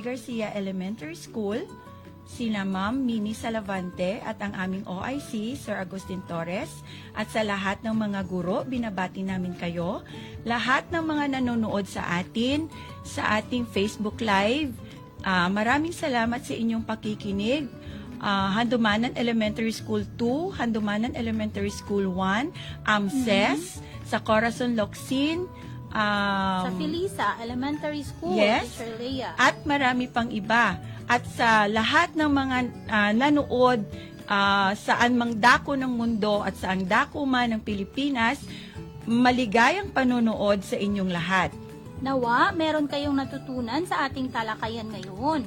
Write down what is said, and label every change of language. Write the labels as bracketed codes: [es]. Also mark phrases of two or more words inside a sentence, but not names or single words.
[tl] Garcia Elementary School, sina Ma'am Mini Salavante at ang aming OIC, Sir Agustin Torres, at sa lahat ng mga guro, binabati namin kayo, lahat ng mga nanonood sa atin, sa ating Facebook Live, maraming salamat sa inyong pakikinig. Handumanan Elementary School 2, Handumanan Elementary School 1, AMSES, sa Corazon Locsin, Sa Felisa Elementary School, yes, Teacher Leia. at marami pang iba. At sa lahat ng mga nanood saan mang dako ng mundo at saang dako man ng Pilipinas, maligayang panonood sa inyong lahat. Nawa, meron kayong natutunan sa ating talakayan ngayon.